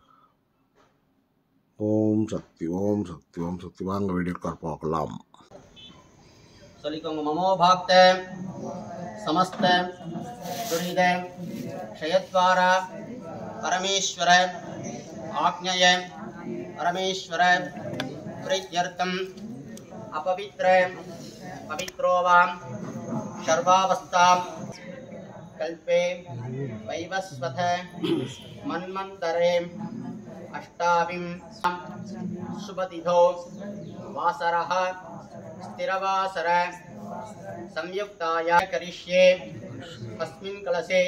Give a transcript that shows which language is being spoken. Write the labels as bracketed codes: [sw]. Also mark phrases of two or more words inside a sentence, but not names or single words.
[ta] ஓம் சக்தி ஓம் சக்தி ஓம் சக்தி. வாங்க வீடியோக்குள்ளார போகலாம். [sa] சொல்லிக்கோங்க. ममो पात्त समस्त दुरित क्षयद्वारा परमेश्वर आज्ञया परमेश्वर प्रीत्यर्थम अपवित्र पवित्रोवाम सर्वावस्था कल्पे वैवस्वत मन्वन्तरे अष्टाविं शुभतिथो वासरः स्थिरवासर संयुक्ताय करिष्ये अस्मिन् कलशे